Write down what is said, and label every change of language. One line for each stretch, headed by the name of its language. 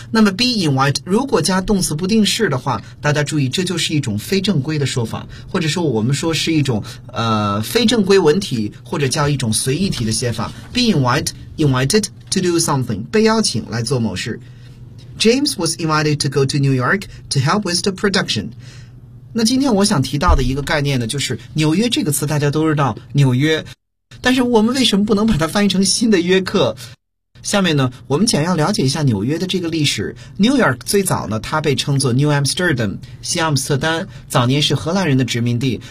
Chinese: 那么
English: be invited
Chinese: 如果加动词不定式的话，大家注意，这就是一种非正规的说法，或者说我们说是一种非正规文体，或者叫一种随意体的写法。
English: Be invited to do something，
Chinese: 被邀请来做某事。
English: James was invited to go to New York to help with the production.
Chinese: 那今天我想提到的一个概念呢，就是纽约这个词大家都知道，纽约。但是我们为什么不能把它翻译成新的约克？下面呢，我们简要了解一下纽约的这个历史。 New York 最早呢，它被称作 New Amsterdam， 新阿姆斯特丹，早年是荷兰人的殖民地。